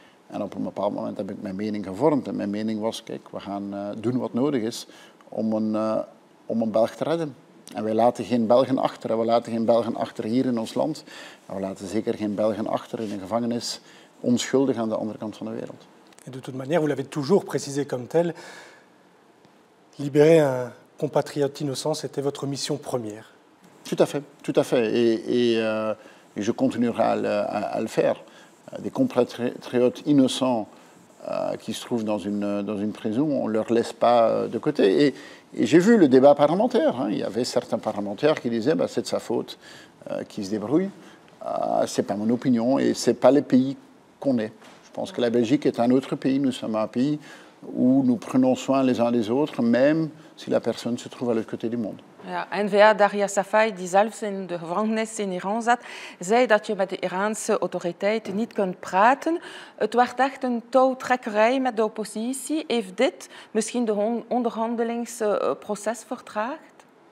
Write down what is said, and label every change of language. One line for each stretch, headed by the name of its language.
Dutch: En op een bepaald moment heb ik mijn mening gevormd. En mijn mening was, kijk, we gaan doen wat nodig is om een Belg te redden. En wij laten geen Belgen achter. En we laten geen Belgen achter hier in ons land. En we laten zeker geen Belgen achter in een gevangenis, onschuldig aan de andere kant van de wereld.
French: Et de toute manière, vous l'avez toujours précisé comme tel, libérer un compatriote innocent, c'était votre mission première. Tout à fait, tout à fait. Et je continuerai à le faire. Des compatriotes innocents qui se trouvent dans une prison, on ne leur laisse pas de côté. Et j'ai vu le débat parlementaire. Hein. Il y avait certains parlementaires qui disaient c'est de sa faute, qui se débrouille. Ce n'est pas mon opinion et ce n'est pas le pays qu'on est. Je pense que la Belgique est un autre pays. Nous sommes un pays où nous prenons soin les uns des autres, même si la personne se trouve à l'autre côté du monde.
Dutch: Ja, N-VA Darya Safai, die zelfs in de gevangenis in Iran zat, zei dat je met de Iraanse autoriteiten niet kunt praten. Het werd echt een touwtrekkerij met de oppositie. Heeft dit misschien de onderhandelingsproces vertraagd?